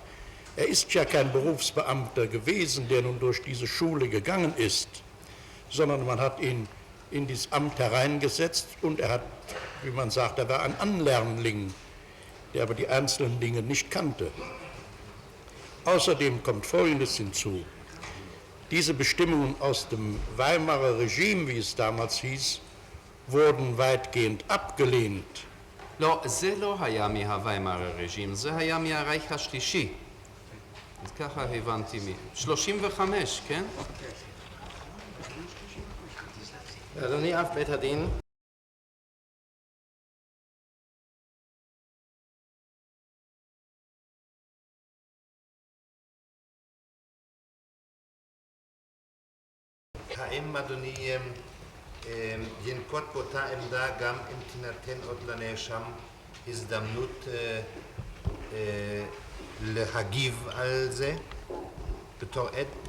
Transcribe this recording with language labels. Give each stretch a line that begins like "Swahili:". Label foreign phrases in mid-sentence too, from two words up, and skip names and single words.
German: Er ist ja kein Berufsbeamter gewesen, der nun durch diese Schule gegangen ist, sondern man hat ihn in dieses Amt hereingesetzt und er hat, wie man sagt, er war ein Anlernling, der aber die einzelnen Dinge nicht kannte. Außerdem kommt Folgendes hinzu. Diese Bestimmungen aus dem Weimarer Regime, wie es damals hieß, wurden weitgehend abgelehnt.
Hebrew: לא, זה לא היה מהוויימאר הרג'ים, זה היה מהרייך השלישי. אז ככה הבנתי 35, כן? אדוני, אף בית הדין האם אדוני ינקוט באותה עמדה גם אם תינתן עוד לנאשם הזדמנות להגיב על זה בתור עד?